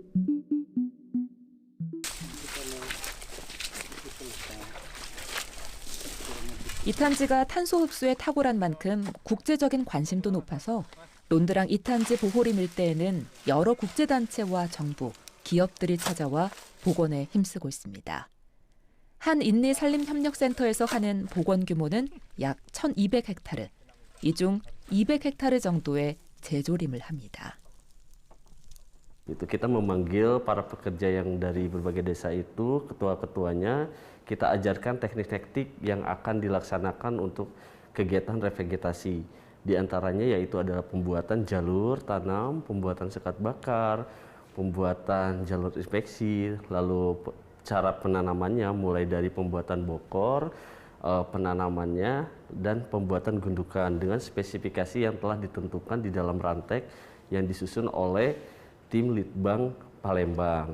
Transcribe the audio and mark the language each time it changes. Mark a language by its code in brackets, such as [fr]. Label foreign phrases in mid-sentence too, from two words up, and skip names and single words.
[ko] 이탄지가 탄소 흡수에 탁월한 만큼 국제적인 관심도 높아서 론드랑 이탄지 보호림 일대에는 여러 국제단체와 정부, 기업들이 찾아와 복원에 힘쓰고 있습니다. 한인리 산림협력센터에서 하는 복원 규모는 약 1,200헥타르, 이 중 200헥타르 정도의 재조림을 합니다. [id] Itu kita memanggil para pekerja yang dari berbagai desa itu, ketua-ketuanya, kita ajarkan teknik-teknik yang akan dilaksanakan untuk kegiatan revegetasi. Di antaranya yaitu adalah pembuatan jalur tanam, pembuatan sekat bakar, pembuatan jalur inspeksi, lalu cara penanamannya mulai dari pembuatan bokor, penanamannya, dan pembuatan gundukan dengan spesifikasi yang telah ditentukan di dalam rantek yang disusun oleh tim Litbang Palembang.